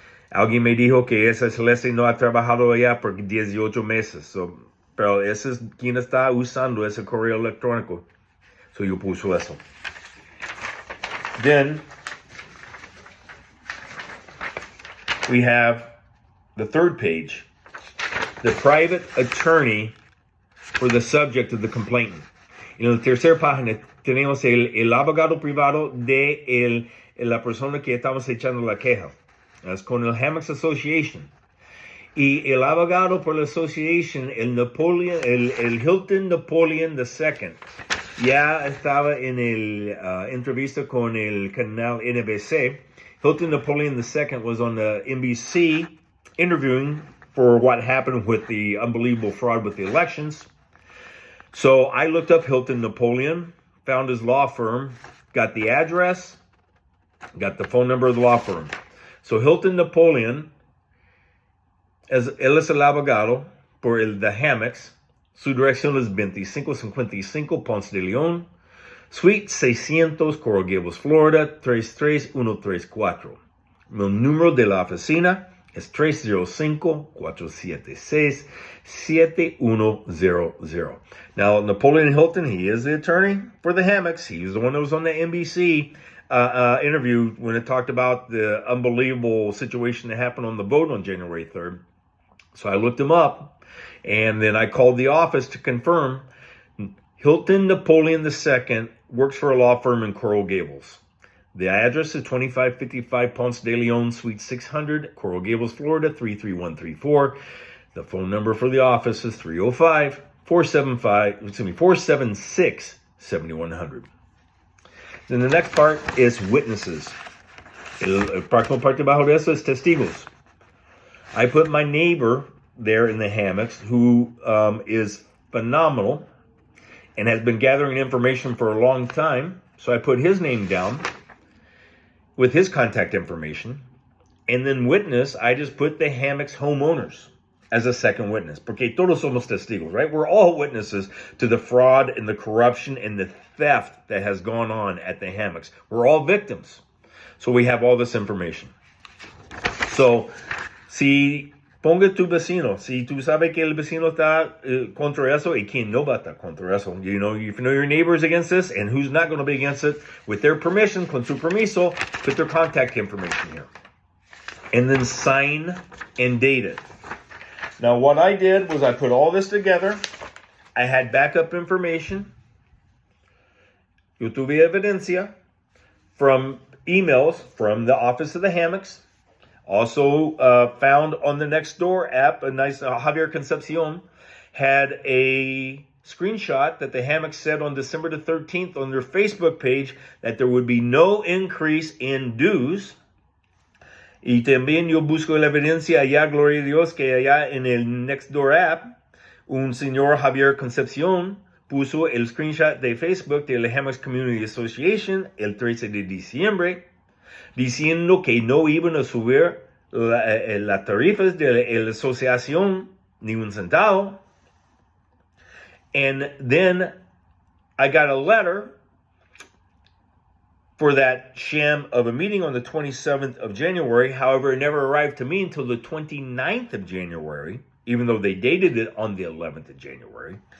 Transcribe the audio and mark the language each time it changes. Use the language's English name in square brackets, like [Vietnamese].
[Spanish] Alguien me dijo que esa Celeste no ha trabajado allá por 18 meses. Pero ese es quien está usando ese correo electrónico. So yo puso eso. [English] Then we have the third page. The private attorney for the subject of the complainant. [Spanish] En la tercera página tenemos el abogado privado de la persona que estamos echando la queja. Es con el Hammocks Association. Y el abogado por la association, el Hilton Napoleon II, ya estaba en el entrevista con el canal NBC. [English] Hilton Napoleon II was on the NBC interviewing for what happened with the unbelievable fraud with the elections. So I looked up Hilton Napoleon, found his law firm, got the address, got the phone number of the law firm. [Spanish] So Hilton Napoleon, él es el abogado por the Hammocks. Su dirección es 2555 Ponce de León, Suite 600, Coral Gables, Florida, 33134. El número de la oficina es 305-476-7100. [English] Now, Napoleon Hilton, he is the attorney for the Hammocks. He was the one that was on the NBC interview when it talked about the unbelievable situation that happened on the vote on January 3rd. So I looked him up, and then I called the office to confirm. Hilton Napoleon II works for a law firm in Coral Gables. The address is 2555 Ponce de Leon, Suite 600, Coral Gables, Florida, 33134. The phone number for the office is 476-7100. Then the next part is witnesses. [Spanish] El próximo parte bajo de eso es testigos. [English] I put my neighbor there in the Hammocks, who is phenomenal and has been gathering information for a long time. So I put his name down with his contact information. And then witness, I just put the Hammocks Homeowners as a second witness. [Spanish] Porque todos somos testigos, [English] right? We're all witnesses to the fraud and the corruption and the theft that has gone on at the Hammocks. We're all victims. So we have all this information. [Spanish] So, si ponga tu vecino, si tú sabes que el vecino está contra eso, y quien no va a estar contra eso. [English] You know, if you know your neighbor is against this, and who's not going to be against it, with their permission, [Spanish] con su permiso, [English] put their contact information here. And then sign and date it. Now, what I did was I put all this together. I had backup information. [Spanish] Yo tuve evidencia [English] from emails from the office of the Hammocks. Also found on the Nextdoor app, a nice Javier Concepcion had a screenshot that the Hammocks said on December the 13th on their Facebook page that there would be no increase in dues. [Spanish] Y también yo busco la evidencia allá, gloria a Dios, que allá en el Nextdoor app, un señor Javier Concepcion puso el screenshot de Facebook de la Hammocks Community Association el 13 de diciembre, diciendo que no iban a subir las tarifas de la asociación ni un centavo. [English] And then I got a letter for that sham of a meeting on the 27th of January. However, it never arrived to me until the 29th of January, even though they dated it on the 11th of January.